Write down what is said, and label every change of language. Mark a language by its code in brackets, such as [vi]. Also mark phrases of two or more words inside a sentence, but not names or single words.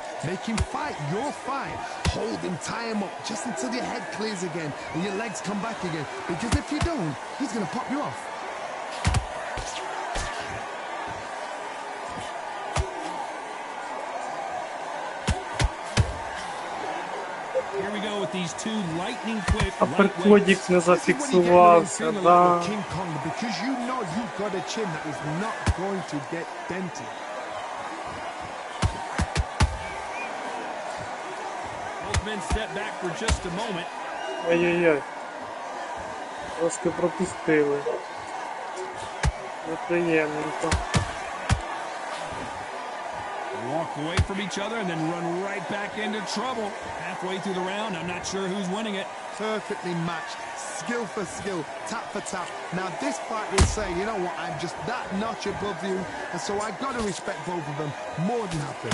[en] Make him fight your fight. Hold him, tie him up just until your head clears again and your legs come back again. Because if you don't, he's going to pop you off. Here we go with these two lightning quick [uk] Аперкодік не зафіксувався, да. [en] King Kong, because you know you've got a chin that is not going to get dented. been set back for just a moment. [uk] Ай-яй-яй. Трошки пропустили. Неприємненько. [en] Walk away from each other and then run right back into trouble. Halfway through the round, I'm not sure who's winning it. Perfectly matched, skill for skill, tap for tap. Now this fight will say, you know what, I'm just that notch above you, and so I've got to respect both of them more than happy.